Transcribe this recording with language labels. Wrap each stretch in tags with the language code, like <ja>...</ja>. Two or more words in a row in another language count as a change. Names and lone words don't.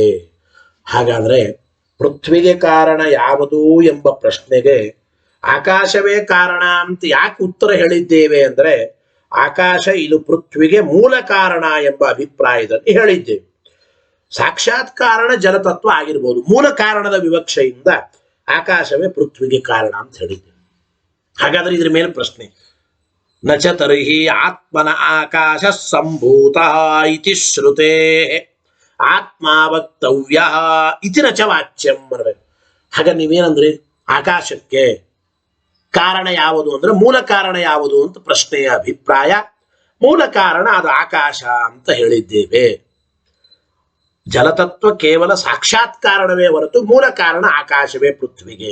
<kn>ಹಾಗಾದ್ರೆ ಪೃಥ್ವಿಗೆ ಕಾರಣ ಯಾವುದು ಎಂಬ ಪ್ರಶ್ನೆಗೆ ಆಕಾಶವೇ ಕಾರಣ ಅಂತ ಯಾಕೆ ಉತ್ತರ ಹೇಳಿದ್ದೇವೆ ಅಂದ್ರೆ ಆಕಾಶ ಇದು ಪೃಥ್ವಿಗೆ ಮೂಲ ಕಾರಣ ಎಂಬ ಅಭಿಪ್ರಾಯದಲ್ಲಿ ಹೇಳಿದ್ದೇವೆ. ಸಾಕ್ಷಾತ್ ಕಾರಣ ಜಲತತ್ವ ಆಗಿರ್ಬೋದು, ಮೂಲ ಕಾರಣದ ವಿವಕ್ಷೆಯಿಂದ ಆಕಾಶವೇ ಪೃಥ್ವಿಗೆ ಕಾರಣ ಅಂತ ಹೇಳಿದ್ದೇವೆ. ಹಾಗಾದ್ರೆ ಇದ್ರ ಮೇಲೆ ಪ್ರಶ್ನೆ,</kn> <sa>ನಚ ತರ್ಹಿ ಆತ್ಮನ ಆಕಾಶ ಸಂಭೂತ ಇತಿ ಶ್ರುತೆ ಆತ್ಮ ವಕ್ತವ್ಯ ಇತಿ ನಚ ವಾಚ್ಯಂ ಅನ್ನಬೇಕು.</sa> <kn>ಹಾಗ ನೀವೇನಂದ್ರಿ? ಆಕಾಶಕ್ಕೆ ಕಾರಣ ಯಾವುದು ಅಂದ್ರೆ ಮೂಲ ಕಾರಣ ಯಾವುದು ಅಂತ ಪ್ರಶ್ನೆಯ ಅಭಿಪ್ರಾಯ. ಮೂಲ ಕಾರಣ ಅದು ಆಕಾಶ ಅಂತ ಹೇಳಿದ್ದೇವೆ. ಜಲತತ್ವ ಕೇವಲ ಸಾಕ್ಷಾತ್ ಕಾರಣವೇ ಹೊರತು ಮೂಲ ಕಾರಣ ಆಕಾಶವೇ ಪೃಥ್ವಿಗೆ.</kn>